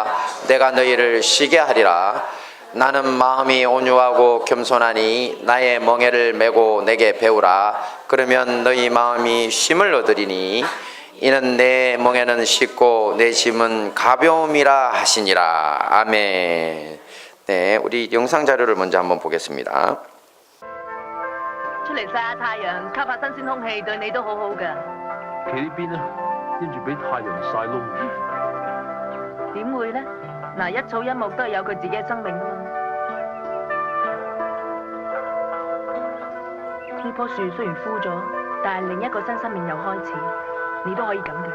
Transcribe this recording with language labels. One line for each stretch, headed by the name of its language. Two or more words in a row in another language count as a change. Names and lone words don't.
Korean: 내가 너희를 쉬게 하리라. 나는 마음이 온유하고 겸손하니 나의 멍에를 메고 내게 배우라. 그러면 너희 마음이 쉼을 얻으리니 이는 내 멍에는 쉽고 내 짐은 가벼움이라 하시니라. 아멘. 네, 우리 영상 자료를 먼저 한번 보겠습니다.
Cantonese: 出嚟曬下太陽，吸下新鮮空氣，對你都好好㗎。企呢邊啊，因住俾太陽曬燶。點會呢？嗱，一草一木都係有佢自己嘅生命㗎嘛。呢棵樹雖然枯咗，但係另一個新生命又開始，你都可以咁嘅。